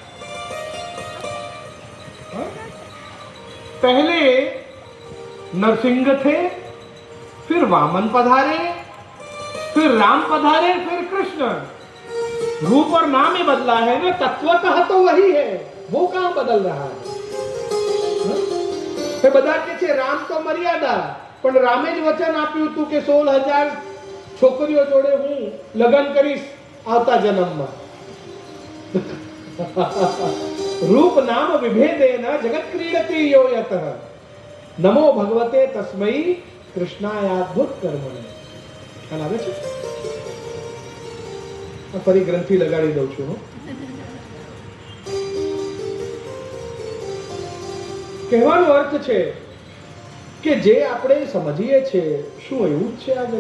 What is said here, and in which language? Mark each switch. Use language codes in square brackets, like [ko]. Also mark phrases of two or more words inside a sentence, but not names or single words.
[hi] पहले नरसिंह थे, फिर वामन पधारे, फिर राम पधारे, फिर कृष्ण. रूप और नाम ही बदला है ना. तत्वतः तो वही है, वो कहां बदल रहा है? [gu] બધા કે છે રામ તો મર્યાદા, પણ રામે જ વચન આપ્યું હતું કે 16,000 છોકરીઓ જોડે હું લગ્ન કરીશ આવતા જન્મમાં. [sa] रूप नाम विभेदेन जगत क्रीडति यो यतः. नमो भगवते तस्मै कृष्णायाद्भुत कर्मणे. [gu] ખ્યાલ આવે છે? ફરી ગ્રંથિ લગાડી દઉં છું. કહેવાનો અર્થ છે કે જે આપણે સમજીએ છીએ શું એવું જ છે આ જગત?